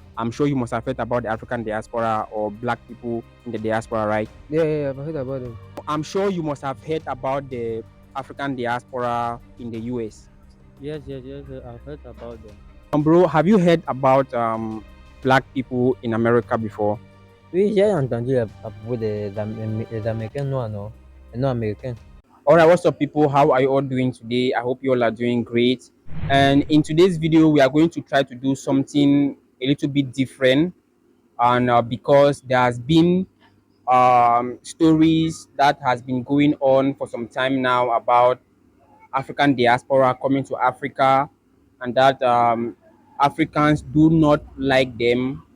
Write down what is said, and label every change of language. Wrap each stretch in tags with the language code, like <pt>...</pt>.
<en>I'm sure you must have heard about the African diaspora or black people in the diaspora, right? Yeah, I've heard about them. I'm sure you must have heard about the African diaspora in the US. Yes, I've heard about them. Bro, have you heard about black people in America before?</en> <fr>Oui, j'ai entendu à propos des Américains noirs, non? Les noirs américains.</fr> <en>All right, what's up, people? How are you all doing today? I hope you all are doing great. And in today's video, we are going to try to do something a little bit different. And because there has been stories that has been going on for some time now about African diaspora coming to Africa, and that Africans do not like them.</en>